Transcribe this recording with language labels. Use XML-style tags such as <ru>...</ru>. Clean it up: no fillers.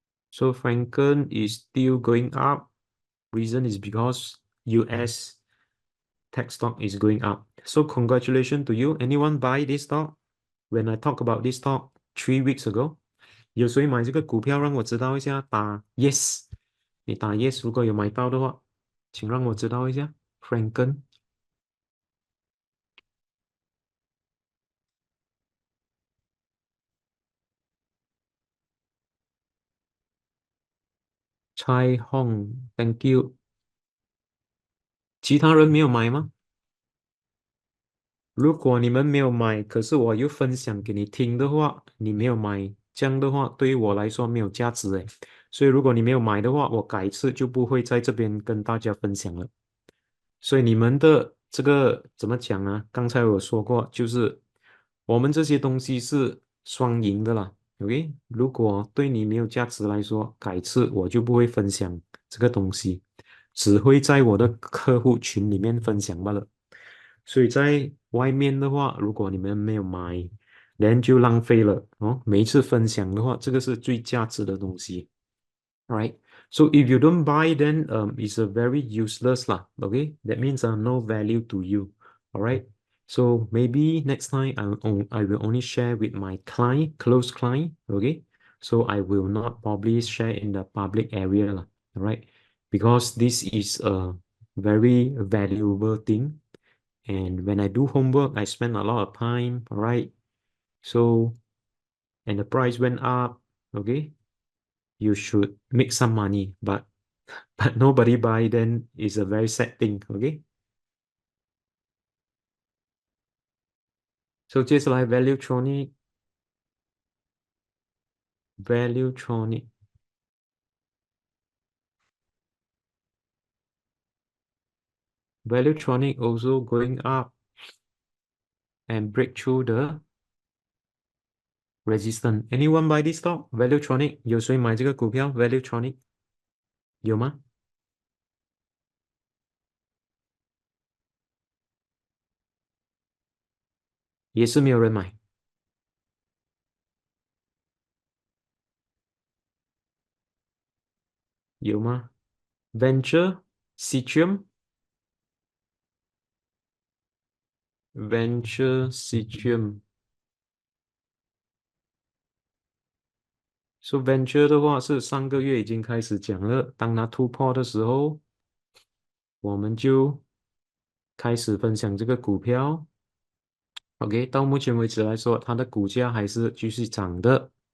<en>So Frencken is still going up. Reason is because US tech stock is going up. So congratulations to you. Anyone buy this stock? When I talk about this stock 3 weeks ago,</en> <zh>有谁买这个股票？让我知道一下，</zh> <en>打 yes。</en> <zh>你打 yes，如果有买到的话，请让我知道一下。</zh> <en>Franken 蔡 Hong，thank you。</en> <zh>其他人没有买吗？如果你们没有买，可是我又分享给你听的话，你没有买，这样的话对于我来说没有价值诶。所以如果你没有买的话，我改次就不会在这边跟大家分享了。所以你们的这个怎么讲呢？刚才我说过，就是我们这些东西是双赢的啦。 OK，如果对你没有价值来说，改次我就不会分享这个东西，只会在我的客户群里面分享罢了。所以在外面的话，如果你们没有买，然就浪费了哦。每一次分享的话，这个是最价值的东西。</zh> <en>Right. So if you don't buy, then it's a very useless lah. Okay, that means no value to you. All right. So maybe next time I will only share with my client, close client. Okay. So I will not probably share in the public area lah. All right. Because this is a very valuable thing. And when I do homework, I spend a lot of time. All right. So and the price went up. Okay, you should make some money, but but nobody buy, then it's a very sad thing. Okay. So</en> <zh>接下来</zh> <en>Valuetronic Valuetronic also going up and break through the resistance. Anyone buy this stock?</en> <zh>Valuetronic 有谁买这个股票 Valuetronic 有吗？也是没有人买，有吗？Venture Citrium Venture Citrium。 So Venture 的话是上个月已经开始讲了，当它突破的时候，我们就开始分享这个股票。 OK，到目前为止来说，它的股价还是继续涨的。</zh>